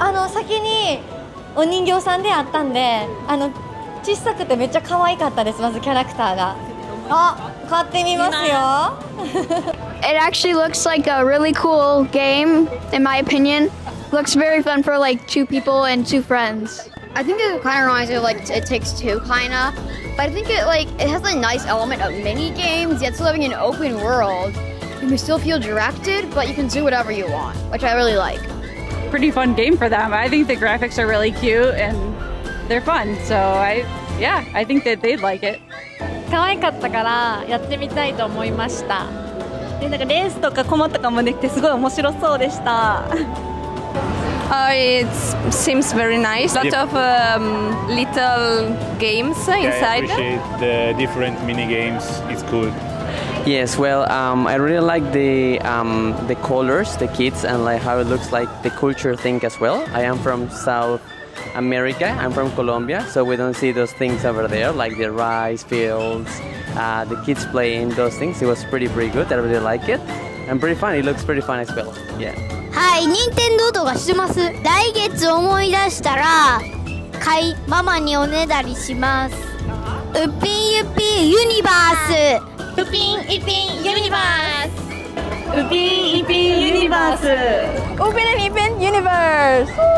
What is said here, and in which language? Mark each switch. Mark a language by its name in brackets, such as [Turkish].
[Japanese] 先にお人形さんであったんで、小さくてめっちゃ可愛かったです。まずキャラクターが。あ、買ってみますよ。 [English] It actually looks like a really cool game, in my opinion. Looks very fun for like 2 people and 2 friends. I think it kind of reminds me of like It Takes Two, kind of. But I think it has a nice element of mini games, yet still living in an open world. You can still feel directed, but you can do whatever you want, which I really like. Pretty fun game for them. I think the graphics are really cute and they're fun. So I think that they'd like it. [Japanese] 可愛かったからやってみたいと思いました。で、なんかレースとかコマとかもできてすごい面白そうでした。 [English] It seems very nice. Lot of little games inside. I appreciate the different mini games. It's cool. Yes, well, I really like the colors, the kids, and like how it looks like the culture thing as well. I am from South America. I'm from Colombia, so we don't see those things over there, like the rice fields, the kids playing those things. It was pretty good. I really like it, and pretty fun. It looks pretty fun as well. Yeah. [Japanese] はい、任天堂とかしてます。来月思い出したらママにおねだりします。ウピンユピンユニバース。ウピンイピンユニバース。ウピンイピンユニバース。ウピンイピンユニバース。